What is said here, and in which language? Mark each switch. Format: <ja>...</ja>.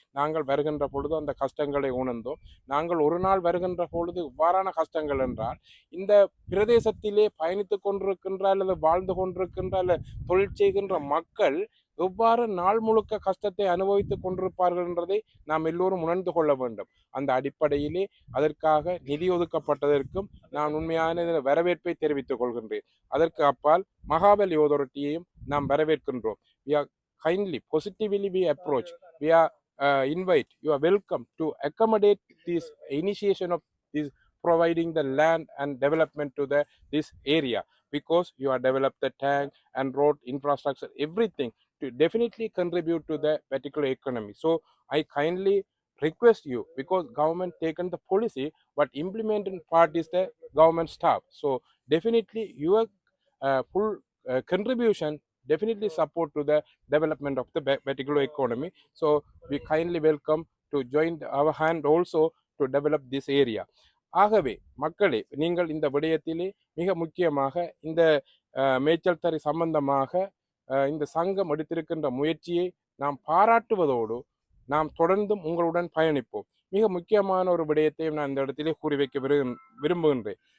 <ta>நாங்கள் வருகின்ற பொழுது அந்த கஷ்டங்களை உணர்ந்தோம். நாங்கள் ஒரு நாள் வருகின்ற பொழுது இவ்வாறான கஷ்டங்கள் என்றால் இந்த பிரதேசத்திலே பயணித்துக் கொண்டிருக்கின்ற அல்லது வாழ்ந்து கொண்டிருக்கின்ற அல்லது தொழில் செய்கின்ற மக்கள் எவ்வாறு நாள் முழுக்க கஷ்டத்தை அனுபவித்துக் கொண்டிருப்பார்கள் என்றதை நாம் எல்லோரும் உணர்ந்து கொள்ள வேண்டும். அந்த அடிப்படையிலே அதற்காக நிதி ஒதுக்கப்பட்டதற்கும் நான் உண்மையான வரவேற்பை தெரிவித்துக் கொள்கின்றேன். அதற்கு அப்பால் மகாபலி authority-யையும் நாம் வரவேற்கின்றோம்.</ta> <en>We are kindly, positively we approach. We are invite, you are welcome to accommodate this initiation of this providing the land and development to this area, because you are developed the tank and road infrastructure, everything to definitely contribute to the particular economy. So I kindly request you, because government taken the policy but implementing part is the government staff. So definitely your full contribution definitely support to the development of the particular economy. So we kindly welcome to join our hand also to develop this area.</en> <ta>ஆகவே மக்களே, நீங்கள் இந்த விடயத்திலே மிக முக்கியமாக இந்த மேய்ச்சல் தரை சம்பந்தமாக இந்த சங்கம் எடுத்திருக்கின்ற முயற்சியை நாம் பாராட்டுவதோடு நாம் தொடர்ந்தும் உங்களுடன் பயணிப்போம். மிக முக்கியமான ஒரு விடயத்தையும் நான் இந்த இடத்திலே கூறி வைக்க விரும்புகின்றேன்.</ta>